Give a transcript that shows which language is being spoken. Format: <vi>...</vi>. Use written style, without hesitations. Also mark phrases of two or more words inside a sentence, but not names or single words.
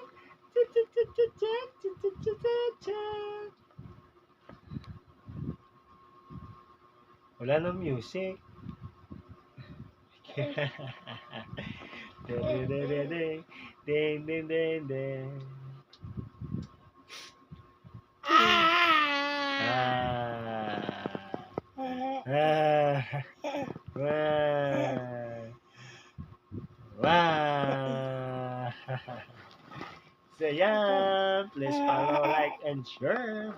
<tl>Chut, chut, chut, chut, chut, chut, chut, chut, chut, chut. Wala na music. Ding, ding, ding, ding, ding.</tl> <en>So yeah, please follow, like, and share.</en>